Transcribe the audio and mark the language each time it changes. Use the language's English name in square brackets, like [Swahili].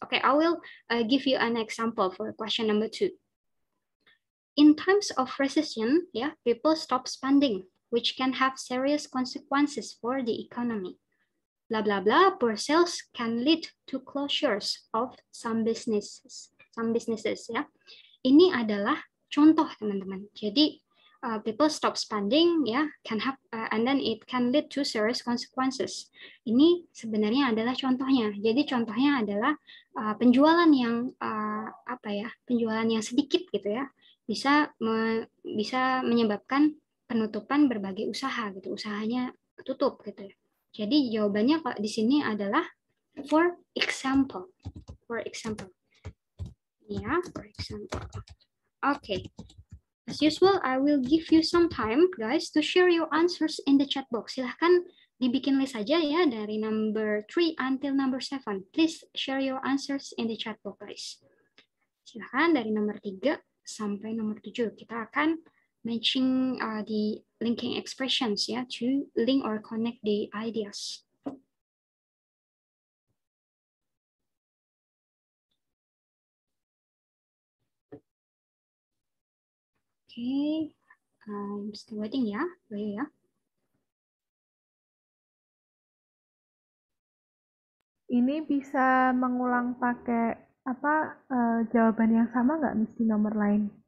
[English] Okay, I will give you an example for question number 2. In times of recession, yeah, people stop spending, which can have serious consequences for the economy. Blah blah blah. Poor sales can lead to closures of some businesses. [Indonesian] Ya. Ini adalah contoh teman-teman. Jadi [English] people stop spending ya, can have and then it can lead to serious consequences. [Indonesian] Ini sebenarnya adalah contohnya. Jadi contohnya adalah penjualan yang penjualan yang sedikit gitu ya, bisa menyebabkan penutupan berbagai usaha gitu. Usahanya tutup gitu ya. Jadi jawabannya di sini adalah for example. [English] For example. Ya, for example. Okay. As usual, I will give you some time, guys, to share your answers in the chat box. [Indonesian] Silahkan dibikin list saja ya dari number 3 until number 7. [English] Please share your answers in the chat box, guys. [Indonesian] Silahkan dari nomor 3 sampai nomor 7. Kita akan [English] matching the linking expressions ya, to link or connect the ideas. Okay, I'm still waiting ya, ya. [Indonesian] Ini bisa mengulang pakai jawaban yang sama nggak mesti nomor lain?